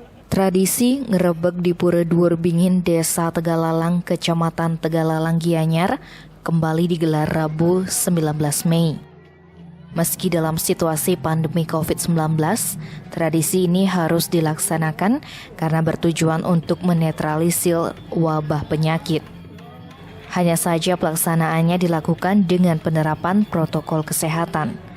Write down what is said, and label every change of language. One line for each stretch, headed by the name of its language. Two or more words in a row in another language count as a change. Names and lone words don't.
Indonesian: Tradisi ngerebek di Pura Dhuwur Bingin, Desa Tegalalang, Kecamatan Tegalalang, Gianyar, kembali digelar Rabu 19 Mei. Meski dalam situasi pandemi COVID-19, tradisi ini harus dilaksanakan karena bertujuan untuk menetralisir wabah penyakit. Hanya saja pelaksanaannya dilakukan dengan penerapan protokol kesehatan.